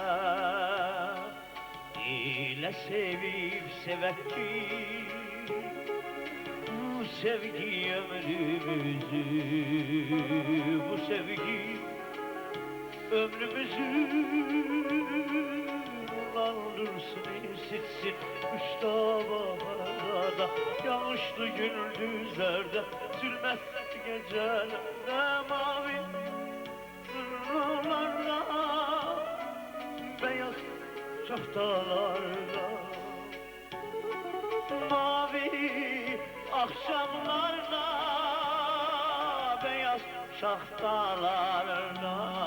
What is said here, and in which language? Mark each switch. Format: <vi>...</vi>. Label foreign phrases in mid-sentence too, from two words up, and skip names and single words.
<az>Elə sevib sevək ki, bu sevgi ömrümüzü, bu sevgi ömrümüzü nurlandırsın, isitsin. Üçdə baharda, yağışlı gündüzlərdə, zülmətli gecələrdə,</az> <tr>mavi nurlarla, beyaz şaftalarda, mavi akşamlarda, beyaz şaftalarda.</tr>